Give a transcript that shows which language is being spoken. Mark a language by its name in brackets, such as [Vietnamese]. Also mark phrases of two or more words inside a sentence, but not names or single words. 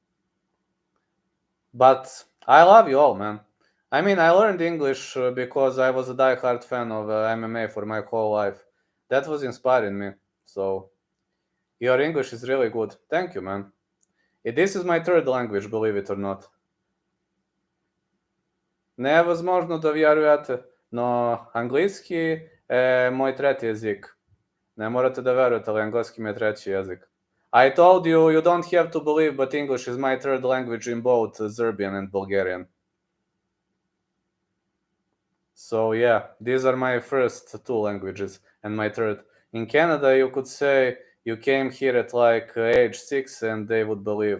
[English] But I love you all, man. I learned English because I was a die-hard fan of MMA for my whole life. That was inspiring me. So, your English is really good. Thank you, man. This is my third language, believe it or not. [Bulgarian] Невъзможно да вярвате, но английски е мой трети език. [Serbian] Не morate da verujete, ali engleski mi je treći jezik. [English] I told you, you don't have to believe, but English is my third language in both Serbian and Bulgarian. So yeah, these are my first two languages and my third. In Canada, you could say you came here at like age 6 and they would believe.